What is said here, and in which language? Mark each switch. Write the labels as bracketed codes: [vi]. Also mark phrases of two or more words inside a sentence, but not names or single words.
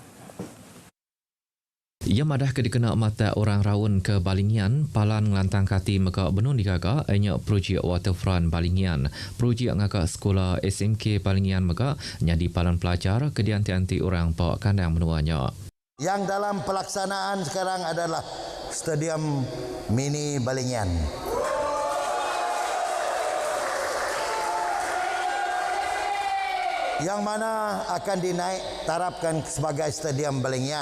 [iba] Ia madah ke dikena mata orang raun ke Balingian, palan ngelantang kati meka benung digagak enyak projek waterfront Balingian. Projek ngagak sekolah SMK Balingian meka nyadi palan pelajar ke dianti-anti orang bawa kandang menuanya. [ms] Yang dalam pelaksanaan sekarang adalah Stadium Mini Balingian. Yang mana akan dinaik tarapkan sebagai Stadium Balingian.